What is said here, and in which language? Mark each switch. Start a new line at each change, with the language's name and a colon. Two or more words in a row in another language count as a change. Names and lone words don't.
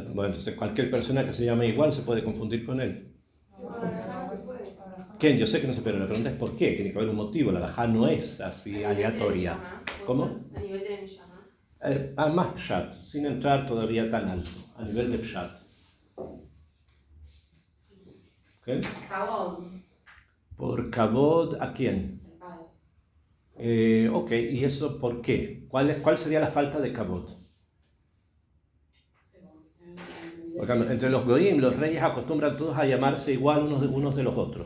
Spanish: Bueno, entonces cualquier persona que se llame igual se puede confundir con él. ¿Quién? Yo sé que no se puede, la pregunta es ¿por qué? Tiene que haber un motivo, la halajá no es así aleatoria. ¿Cómo? A nivel de Neshama. Más pshat, sin entrar todavía tan alto, a nivel de pshat. ¿Okay? Kabod. ¿Por kabod a quién? Ok, ¿y eso por qué? ¿Cuál sería la falta de kabod? Porque entre los goyim, los reyes acostumbran todos a llamarse igual unos de los otros.